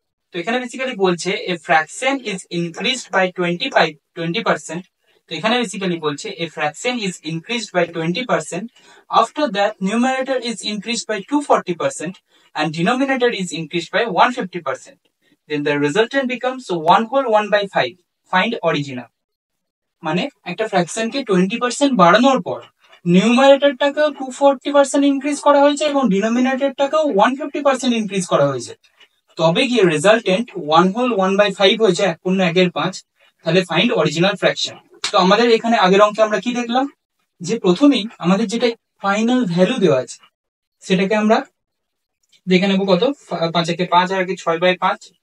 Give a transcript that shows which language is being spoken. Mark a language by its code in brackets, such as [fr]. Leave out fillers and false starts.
[bn] তো এখানে বেসিক্যালি বলছে [en] A fraction is increased by 20%। [bn] তো এখানে বেসিক্যালি বলছে [en] A fraction is increased by 20%, after that numerator is increased by 240% and denominator is increased by 150%. Then the resultant becomes 1/5. Find original. [bn] মানে একটা ফ্র্যাকশনকে 20% বাড়ানোর পর নিউমারেটরটাকেও 240% ইনক্রিজ করা হয়েছে এবং ডিনোমিনেটরটাকেও 150% ইনক্রিজ করা হয়েছে, তবে গিয়ে রেজাল্টেন্ট 1/5 হয়েছে, 1/1/5। তাহলে [en] Find original fraction. [bn] তো আমাদের এখানে আগের অঙ্কে আমরা কি দেখলাম, যে প্রথমেই আমাদের যেটা ফাইনাল ভ্যালু দেওয়া আছে সেটাকে আমরা দেখে নেবো কত, 5 আর 6/5।